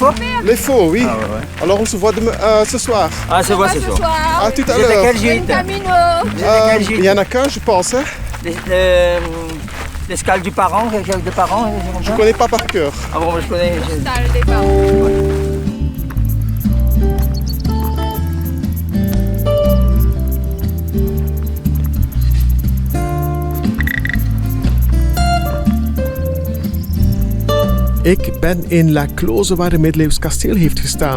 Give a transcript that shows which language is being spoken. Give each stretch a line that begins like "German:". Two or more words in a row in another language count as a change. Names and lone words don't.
French: Les faux, oui. Ah ouais. Alors on se voit ce soir. Ah se voit ce soir. À tout à Vous êtes à l'heure. quel Un gîte? camino. Vous êtes à quel Il gîte? y en a qu'un, je pense. Hein. L'escale du parent, quelque chose de parent? Je connais pas par cœur. Ah bon, moi, je connais. Salle des parents.
Dutch: Ik ben in La Cloze waar een middeleeuws kasteel heeft gestaan.